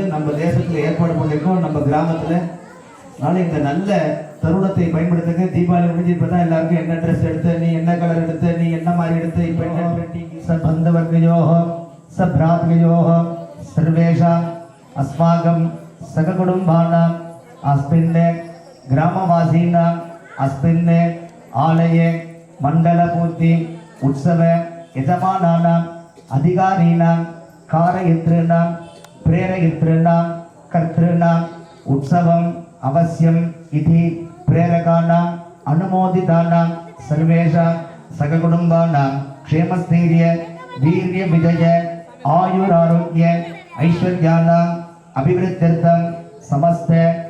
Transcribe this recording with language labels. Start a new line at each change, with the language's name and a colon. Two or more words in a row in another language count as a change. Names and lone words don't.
Tamil: நம்ம தேசத்தில் ஏற்பாடு பண்ணியிருக்கோம், நம்ம கிராமத்தில். அதனால் இந்த நல்ல தருணத்தை பயன்படுத்துங்க. தீபாவளி முடிஞ்சு இப்போ தான் எல்லாருக்கும் என்ன ட்ரெஸ் எடுத்த, நீ என்ன கலர் எடுத்த, நீ என்ன மாதிரி எடுத்த, இப்போ என்ன ட்ரெண்டிங்.
Sanskrit: च बन्धुवर्गयोः च भ्रातृकयोः सर्वेषाम् अस्माकं सहकुटुम्बानाम् अस्मिन् கிராமவாசீனாம் अस्मिन् आलये मण्डलपूर्ति उत्सव यजमानानाम् अधिकारीणां कारयितॄणां प्रेरयितॄणां कर्तॄणाम् उत्सवम् अवश्यम् इति प्रेरकाणाम् अनुमोदितानां सर्वेषां सककुटुम्बानां क्षेमस्थैर्य वीर्य विजय आयुरारोग्य ऐश्वर्याणाम् अभिवृद्ध्यर्थं समस्त